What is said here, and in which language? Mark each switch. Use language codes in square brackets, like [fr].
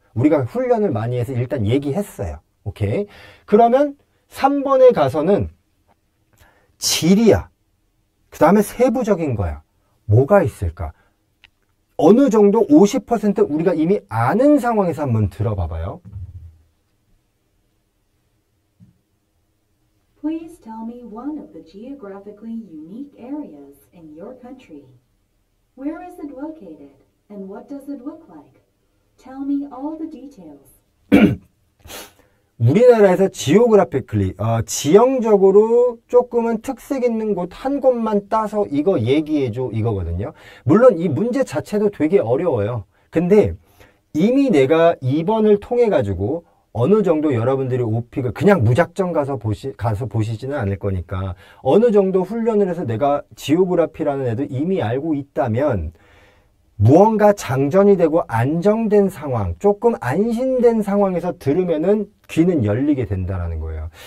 [ko] 우리가 훈련을 많이 해서 일단 얘기했어요. 오케이. 그러면 3번에 가서는 지리야. 그 다음에 세부적인 거야. 뭐가 있을까? 어느 정도 50% 우리가 이미 아는 상황에서 한번 들어봐봐요. [en] Please tell me one of the geographically unique areas in your country. Where is it located, and what does it look like? Tell me all the details. [ko] 우리나라에서 지오그래피컬리 지형적으로 조금은 특색 있는 곳 한 곳만 따서 이거 얘기해줘 이거거든요. 물론 이 문제 자체도 되게 어려워요. 근데 이미 내가 2번을 통해 가지고 어느 정도 여러분들이 OP가 그냥 무작정 가서 보시지는 않을 거니까 어느 정도 훈련을 해서 내가 지오그래피라는 애도 이미 알고 있다면 무언가 장전이 되고 안정된 상황, 조금 안심된 상황에서 들으면은 귀는 열리게 된다는 거예요.